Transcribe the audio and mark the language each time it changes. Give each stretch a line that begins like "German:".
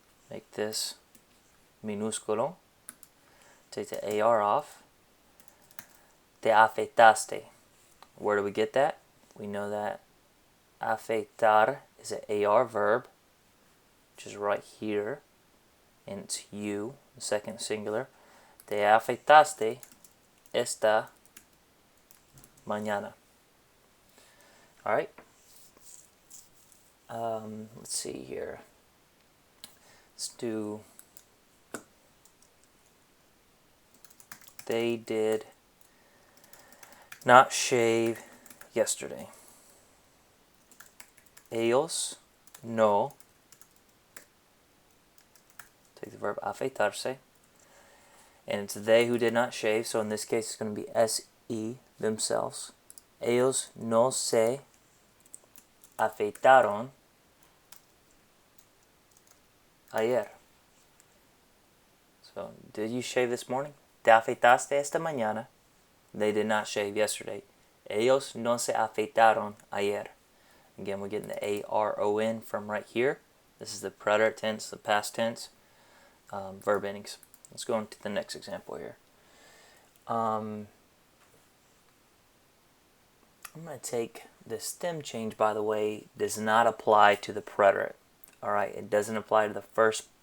English: Make this minúsculo. Take the ar off.
Spanish: Te afeitaste.
English: Where do we get that? We know that afeitar is an ar verb, which is right here, and it's you, the second singular.
Spanish: Te afeitaste esta mañana.
English: Alright, let's see here. Let's do, they did not shave yesterday.
Spanish: Ellos no,
English: take the verb afeitarse, and it's they who did not shave, so in this case it's going to be se, themselves.
Spanish: Ellos no se afeitaron ayer.
English: So, did you shave this morning?
Spanish: Te afeitaste esta mañana.
English: They did not shave yesterday.
Spanish: Ellos no se afeitaron ayer.
English: Again, we're getting the ARON from right here. This is the preterite tense, the past tense, verb endings. Let's go on to the next example here. I'm going to take the stem change, by the way, does not apply to the preterite. Alright, it doesn't apply to the first